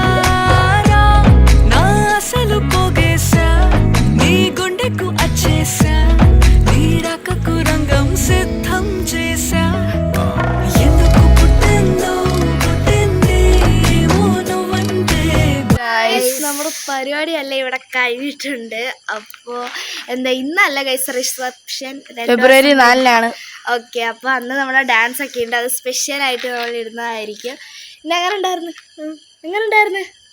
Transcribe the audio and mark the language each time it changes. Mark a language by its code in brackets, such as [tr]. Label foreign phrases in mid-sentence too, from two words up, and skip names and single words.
[te] నా అసలు పోగేసా నీ గుండెకు అచ్చేసా నీ రకకు రంగం సిద్ధం చేసా ఎందుకు పుట్టిందో పుట్టింది ఏమో నువ్వంటే [ml] നമ്മുടെ പരിപാടി അല്ല ഇവിടെ കഴിഞ്ഞിട്ടുണ്ട്. അപ്പോൾ എന്താ ഇന്നല്ല [en] guys reception [ml] ഫെബ്രുവരി 4-നാണ്. ഓക്കെ, അപ്പോൾ അന്ന് നമ്മുടെ ഡാൻസ് ഒക്കെ ഉണ്ട്, അത് സ്പെഷ്യലായിട്ട് നമ്മൾ ഇടുന്നതായിരിക്കും. പിന്നെ എങ്ങനെ ഉണ്ടായിരുന്നു? എങ്ങനെ ഉണ്ടായിരുന്നു?